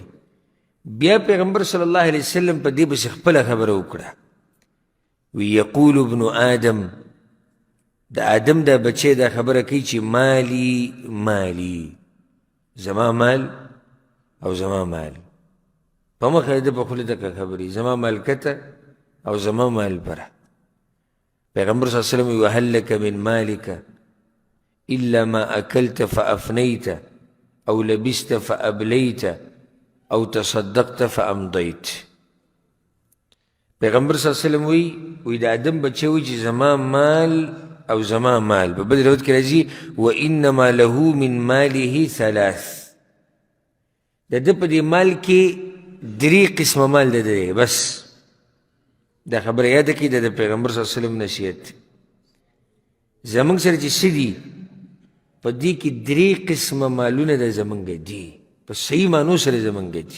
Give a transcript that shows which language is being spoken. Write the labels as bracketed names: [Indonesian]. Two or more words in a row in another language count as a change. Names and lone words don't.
[Pashto] بیا پیغمبر [Arabic] صلی الله علیه وسلم [Pashto] په دې پسې خپله خبره وکړه، وی [Arabic] یقول ابن آدم، [Pashto] د آدم دا بچی دا خبره کوي چې [Arabic] مالی مالی، [Pashto] زما مال او زما مال. په مخه د په خوله دغه خبرې، زما مال کته او زما مال بره. [Arabic] پیغمبر صلی الله علیه وسلم وهل لك من مالك الا ما اکلت فافنیت او لبست فابلیت او تصدقت فامضیت. [Pashto] پیغمبر [Arabic] صلی الله علیه وسلم [Pashto] وی د آدم بچی وی چې زما مال او زما مال. په بل روایت کې راځي [Arabic] وانما له من ماله ثلاث، [Pashto] د ده په دې مال کې درې قسمه مال ده دی بس. دا خبره یاده کړي د پیغمبر [Arabic] صلی الله علیه وسلم [Pashto] نصیحت دی. زمونږ سره چې څه دي په دې کې 3 قسمه مالونه د زمونږ دي، په صحیح معنو سره زمونږ دي.